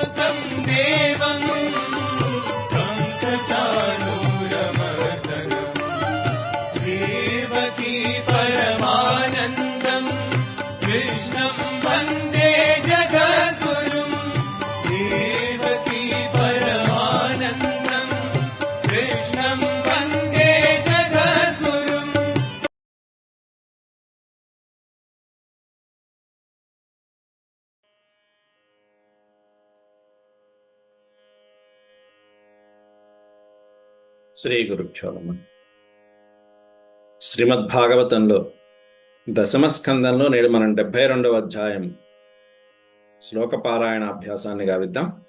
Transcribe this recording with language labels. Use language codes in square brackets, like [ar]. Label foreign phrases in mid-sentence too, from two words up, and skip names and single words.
[sa] देवं कंसचाणूरमर्दनम् देवकी परमानन्दम् कृष्णं वन्दे जगद्गुरुम् देवकी परमानन्दम् कृष्णं वन्दे जगद्गुरुम्। श्री गुरुभ्यो नमः. [te] శ్రీమద్భాగవతంలో దశమ స్కందంలో నేడు మనం 72వ అధ్యాయం శ్లోక పారాయణ అభ్యాసాన్ని గావిద్దాం.